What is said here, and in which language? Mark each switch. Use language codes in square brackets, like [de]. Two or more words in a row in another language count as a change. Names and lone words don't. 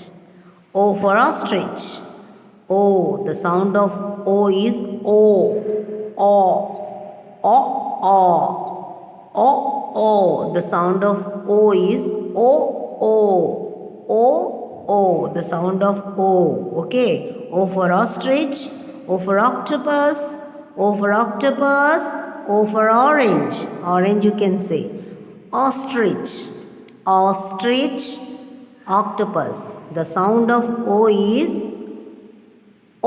[en] O for ostrich. O. The sound of O is O. O. O. O. O. O. The sound of O is O. O. O. O. The sound of O. Okay. O for ostrich. O for octopus. O for octopus. O for orange. Orange you can say. Ostrich. Ostrich. Octopus. The sound of O is O.